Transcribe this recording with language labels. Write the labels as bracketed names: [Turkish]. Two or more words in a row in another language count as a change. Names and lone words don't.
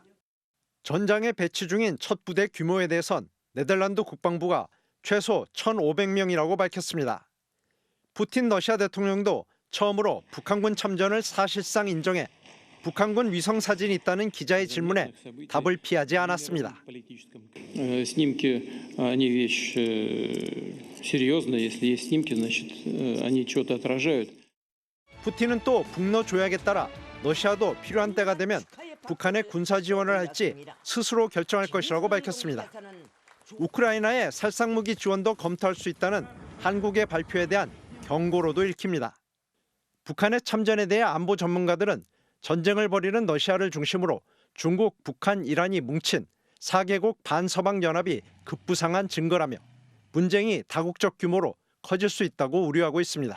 [Korean] 전장에 배치 중인 첫 부대 규모에 대해선 네덜란드 국방부가 최소 1,500명이라고 밝혔습니다. 푸틴 러시아 대통령도 처음으로 북한군 참전을 사실상 인정해 북한군 위성 사진이 있다는 기자의 질문에 답을 피하지 않았습니다. [Russian] Снимки, они вещь серьезная. Если есть снимки, значит, они что-то отражают. [Korean] 푸틴은 또 북러 조약에 따라 러시아도 필요한 때가 되면 북한에 군사 지원을 할지 스스로 결정할 것이라고 밝혔습니다. 우크라이나의 살상무기 지원도 검토할 수 있다는 한국의 발표에 대한 경고로도 읽힙니다. 북한의 참전에 대해 안보 전문가들은 전쟁을 벌이는 러시아를 중심으로 중국, 북한, 이란이 뭉친 4개국 반서방 연합이 급부상한 증거라며 분쟁이 다국적 규모로 커질 수 있다고 우려하고 있습니다.